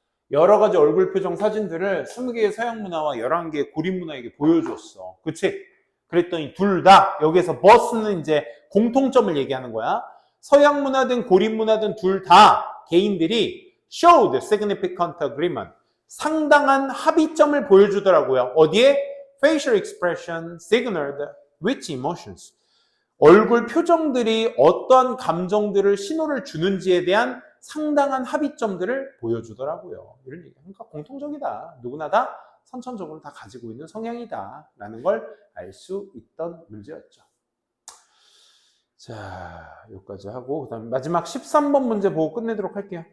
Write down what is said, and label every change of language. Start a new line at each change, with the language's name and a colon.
Korean: 여러 가지 얼굴 표정 사진들을 20개의 서양 문화와 11개의 고림 문화에게 보여줬어. 그치? 그랬더니 둘 다 여기에서 버스는 이제 공통점을 얘기하는 거야. 서양 문화든 고림 문화든 둘 다 개인들이
English: showed significant agreement.
Korean: 상당한 합의점을 보여주더라고요. 어디에?
English: facial expression signaled which emotions.
Korean: 얼굴 표정들이 어떠한 감정들을 신호를 주는지에 대한 상당한 합의점들을 보여주더라고요. 이런 얘기. 그러니까 공통적이다. 누구나 다 선천적으로 다 가지고 있는 성향이다. 라는 걸 알 수 있던 문제였죠. 자, 여기까지 하고 그 다음에 마지막 13번 문제 보고 끝내도록 할게요.